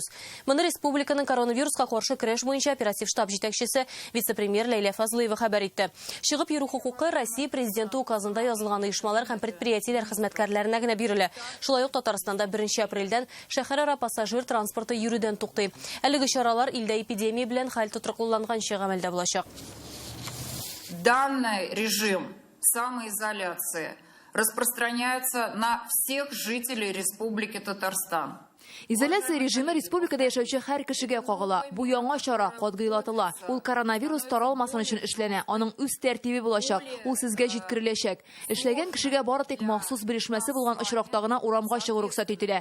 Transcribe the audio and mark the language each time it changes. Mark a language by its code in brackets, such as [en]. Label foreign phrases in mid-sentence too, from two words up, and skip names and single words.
[tt] Моны республиканың коронавируска каршы көрәш буенча оператив штаб җитәкчесе вице-премьер Ләйлә Фазлыева хәбәр итте. Чыгып йөрү хукукы Россия президенты указында язылган оешмалар һәм предприятиеләр хезмәткәрләренә генә бирелә. Шулай ук Татарстанда 1 апрельдән шәһәрара пассажир транспорты йөрүдән туктый. Әлеге чаралар илдә эпидемия белән хәл тотрыкланганча гамәлдә булачак. [ru] Данный режим самоизоляции распространяется на всех жителей Республики Татарстан. [tt] Изоляция режимы республикада яшәүче һәр кешегә кагыла. Бу яңа чара катгыйлатыла. Ул коронавирус таралмасын өчен эшләнә. Аның үз тәртибе булачак. Ул сезгә җиткереләчәк. Эшләгән кешегә бары тик махсус бирешмәсе булган очракта гына урамга чыгу рөхсәт ителә.